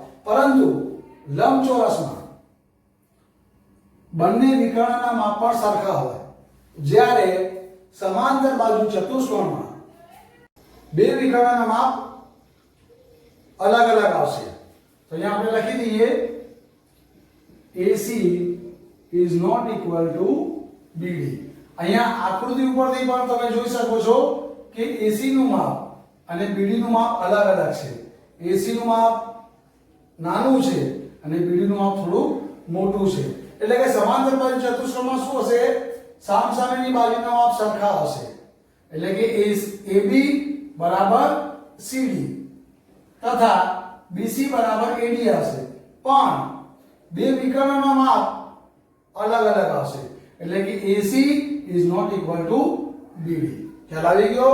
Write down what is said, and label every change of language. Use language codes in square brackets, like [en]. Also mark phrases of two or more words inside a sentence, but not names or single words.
[gu] પરંતુ લંબચોરસમાં બંને વિકર્ણના માપ પણ સરખા હોય, જ્યારે સમાંતર બાજુ ચતુષ્કોણમાં બે વિકર્ણના માપ અલગ અલગ આવશે. તો અહીંયા આપણે લખી દઈએ [en] AC is not equal to BD. [gu] અહીંયા આકૃતિ ઉપરથી પણ તમે જોઈ શકો છો કે AC નું માપ અને BD નું માપ અલગ અલગ છે. AC નું માપ નાનું છે અને BD નું માપ થોડું મોટું છે, એટલે કે સમાંતર બાજુ ચતુષ્કોણમાં શું હશે, સામસામેની બાજુના માપ સરખા હશે, એટલે કે AB બરાબર CD તથા BC બરાબર AD હશે, પણ બે વિકર્ણના માપ અલગ અલગ આવશે, એટલે કે [en] AC is not equal to BD. [gu] ખ્યાલ આવી ગયો?